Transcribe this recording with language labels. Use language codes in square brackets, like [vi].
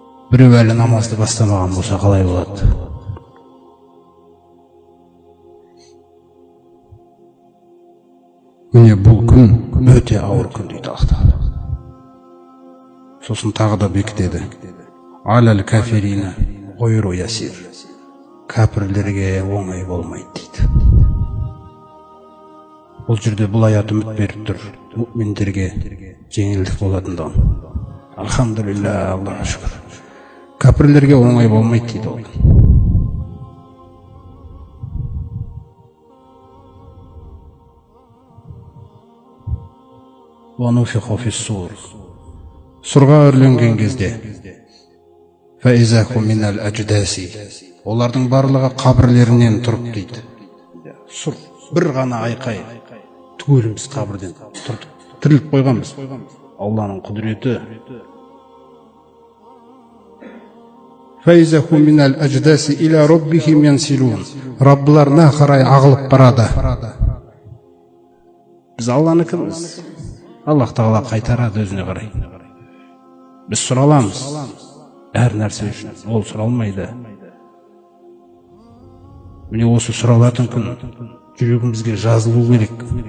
[kk] Біреу әлі намазды бастамаған болса қалай болады? Міне бұл күн өте ауыр күн дейді Аллах Тағала. Сосын тағы да бекітеді. [ar] Алал кафирина гойру ясир. [kk] Кәпірлерге оңай болмайды дейді. Бұл жерде бұл аят үміт беріп тұр. Мүминдерге жеңілдік болатындығын. Алхамдулилля, Аллаға шүкір. Кәпірлерге оңай болмайды дейді ол. [ar] Вануфиху фиссур. [kk] Сұрға үрленген кезде. [ar] Фаизаху минал адждаси. [kk] Олардың барлығы қабірлерінен тұрып дейді. Сұр, бір ғана айқай. Түгеліміз қабірден тұрдық. Тіріліп қойғанбыз. Алланың құдіреті. [ar] Фаизаху минал адждаси иля роббихим янсилун. [kk] Раббыларына қарай ағылып барады. Біз Алланы кіміз? Аллах Тағала қайтарады өзіне қарай. Біз сұраламыз. Әр нәрсе үшін. Ол сұралмайды. Міне осы сұралатын күн жүрегімізге жазылу керек.